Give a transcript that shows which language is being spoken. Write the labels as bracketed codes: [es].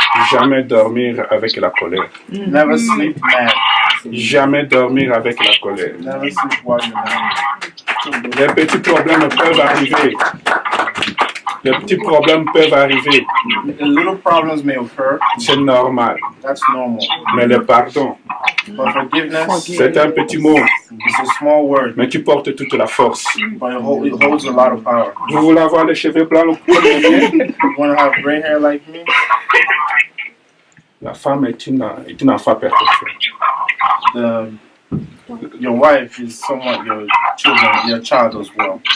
[fr] Jamais dormir avec la colère. [en] Never sleep mad. [fr] Jamais dormir avec la colère. [en] Never sleep while you're mad. [fr] Les petits problèmes peuvent arriver. Les petits problèmes peuvent arriver. [en] Little problems may occur. [fr] C'est normal. [en] That's normal. [fr] Mais le pardon, [en] But forgiveness, [fr] c'est un petit mot. [en] it's a small word, [fr] Mais tu portes toute la force. [en] but it holds a lot of power. [fr] Vous voulez avoir les cheveux blancs comme les miens? [en] You want to have gray hair like me? [fr] La femme est une enfant perpétuelle. [en] your wife is somewhat your child as well.